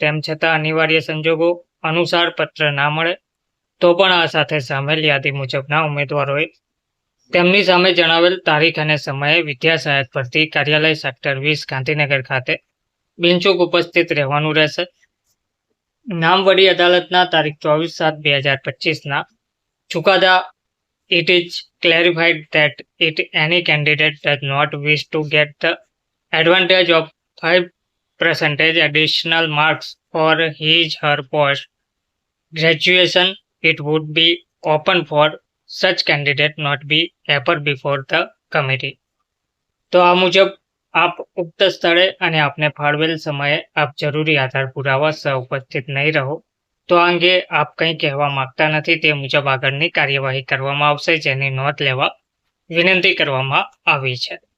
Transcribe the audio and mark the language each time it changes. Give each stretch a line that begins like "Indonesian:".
Gujarati: તેમ છતાં અનિવાર્ય સંજોગો અનુસાર પત્ર ના મળે તો પણ આ સાથે સામેલ યાદી મુજબના ઉમેદવારોએ તેમની સામે જણાવેલ તારીખ અને સમયે વિદ્યા સહાયક ભરતી કાર્યાલય સેક્ટર 20 ગાંધીનગર ખાતે બિનચૂક ઉપસ્થિત રહેવાનું રહેશે. નામ વડી અદાલતના તારીખ 24/7/2025ના ચુકાદા
English: it is clarified that if any candidate does not wish to get the advantage of 5% additional marks for his her post graduation, it would be open for such candidate not be appear before the committee.
Gujarati: તો આ મુજબ આપ ઉક્ત સ્થળે અને આપને ફાળવેલ સમયે આપ જરૂરી આધાર પુરાવા સહ ઉપસ્થિત નહીં રહો તો આ અંગે આપ કંઈ કહેવા માંગતા નથી તે મુજબ આગળની કાર્યવાહી કરવામાં આવશે, જેની નોંધ લેવા વિનંતી કરવામાં આવી છે.